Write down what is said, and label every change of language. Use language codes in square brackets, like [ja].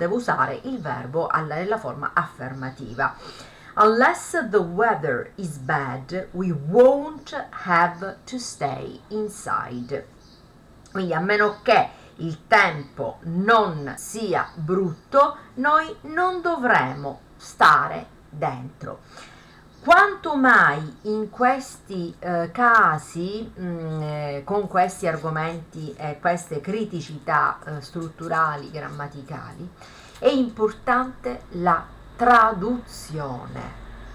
[it] Devo usare il verbo nella forma affermativa. [en] Unless the weather is bad, we won't have to stay inside. [it] Quindi a meno che il tempo non sia brutto, noi non dovremo stare dentro. Quanto mai in questi casi, con questi argomenti e queste criticità strutturali, grammaticali, è importante la traduzione.